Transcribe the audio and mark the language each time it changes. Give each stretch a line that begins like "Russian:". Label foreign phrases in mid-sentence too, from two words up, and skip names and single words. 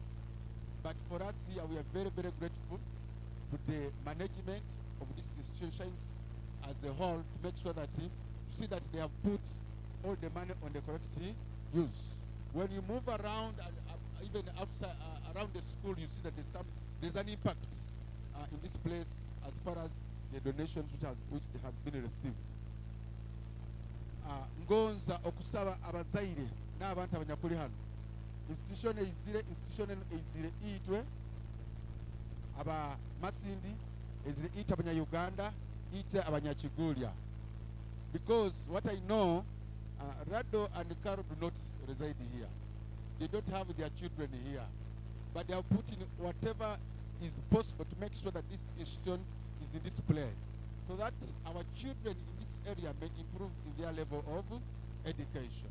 English: But for us here, we are very, very grateful to the management of these institutions as a whole to make sure that see that they have put all the money on the correct use. When you move around and even outside around the school, you see that there's an impact in this place as far as the donations which have been received.
Nyoro: Ngonza okusaba abazaire n'abantu abanyakuli hano. Institution eizire itwe aba Masindi, eizire ite abanya Uganda, ite abanya Chiguria.
English: Because what I know, Rado and Karo do not reside here. They don't have their children here. But they have put in whatever is possible to make sure that this institution is in this place, so that our children in this area may improve in their level of education.